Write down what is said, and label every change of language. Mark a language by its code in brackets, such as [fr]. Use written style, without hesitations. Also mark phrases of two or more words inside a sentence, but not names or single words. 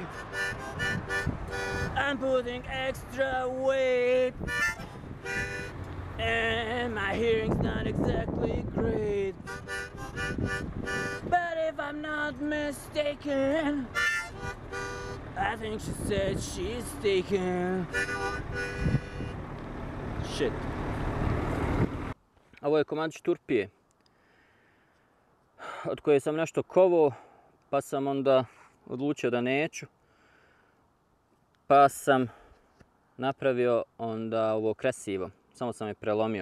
[en] I'm putting extra weight, and my hearing's not exactly great. But if I'm not mistaken, I think she said she's taken. Shit. [sr] Ovo je komadić turpije, od koje sam nešto kovao, pa sam onda odlučio da neću. Pa sam napravio onda ovo kresivo, samo sam je prelomio.